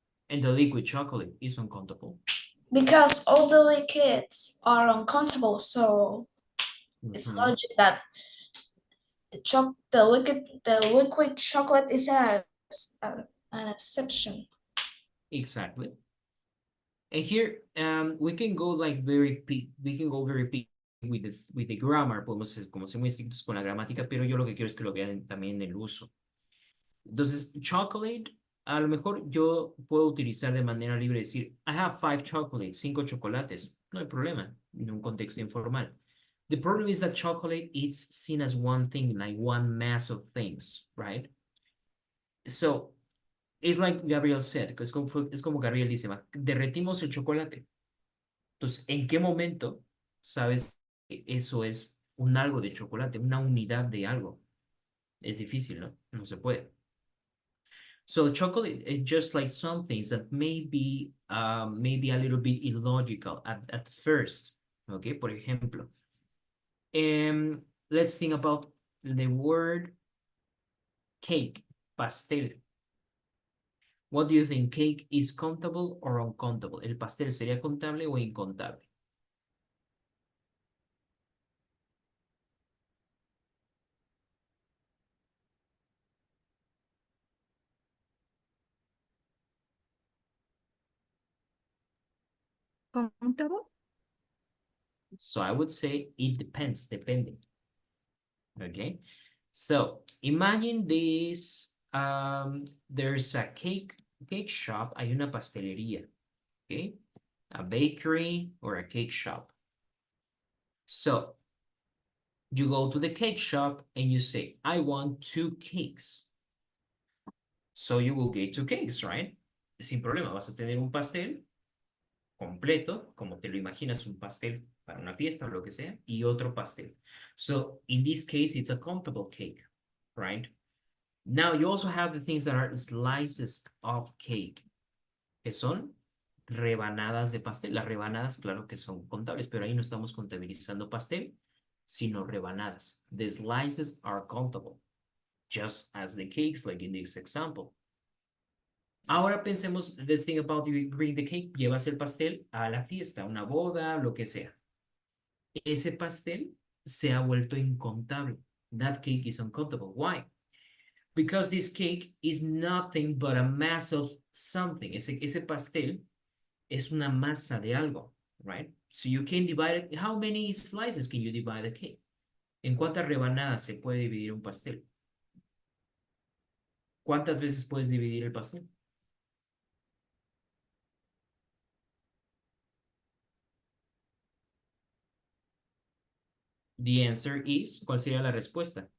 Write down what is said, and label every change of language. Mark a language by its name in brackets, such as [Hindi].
[English] And the liquid chocolate is uncountable. because all the liquids are uncountable, so it's Mhm. logic that the liquid chocolate is an exception. Exactly. And here we can go like very big, we can go very big with the grammar, [Spanish] podemos ser como ser muy estrictos con la gramática, pero yo lo que quiero es que lo vean también en el uso. Entonces, chocolate, a lo mejor yo puedo utilizar de manera libre decir, [English] I have 5 chocolates, 5 chocolates, [Spanish] no hay problema, en un contexto informal. [English] The problem is that chocolate is seen as one thing, like one mass of things, right? So, it's like Gabriel said, [Spanish] es como Gabriel dice, derretimos el chocolate. Entonces, ¿en qué momento sabes que eso es un algo de chocolate, una unidad de algo? Es difícil, ¿no? No se puede. [English] So chocolate is just like some things that may be maybe a little bit illogical at first. Okay, [Spanish] por ejemplo. [English] Let's think about the word cake, pastel. What do you think? Cake is countable or uncountable? [Spanish] ¿El pastel sería contable o incontable? [English] ¿Countable? So I would say it depends, depending. Okay, so imagine this, there's a cake shop, [Spanish] hay una pastelería, [English] okay, a bakery or a cake shop. So you go to the cake shop and you say, I want 2 cakes. So you will get 2 cakes, right? [Spanish] Sin problema, vas a tener un pastel completo, como te lo imaginas, un pastel para una fiesta o lo que sea, y otro pastel. [English] So in this case, it's a countable cake, right? Now you also have the things that are slices of cake, [Spanish] que son rebanadas de pastel. Las rebanadas, claro que son contables, pero ahí no estamos contabilizando pastel, sino rebanadas. [English] The slices are countable, just as the cakes, like in this example. [Spanish] Ahora pensemos, [English] let's think about you bring the cake, [Spanish] llevas el pastel a la fiesta, una boda, lo que sea. Ese pastel se ha vuelto incontable. [English] That cake is uncountable. Why? Because this cake is nothing but a mass of something. [Spanish] Ese pastel es una masa de algo, [English] right? So you can divide it. How many slices can you divide a cake? [Spanish] ¿En cuántas rebanadas se puede dividir un pastel? ¿Cuántas veces puedes dividir el pastel? [English] The answer is, [Spanish] ¿cuál sería la respuesta?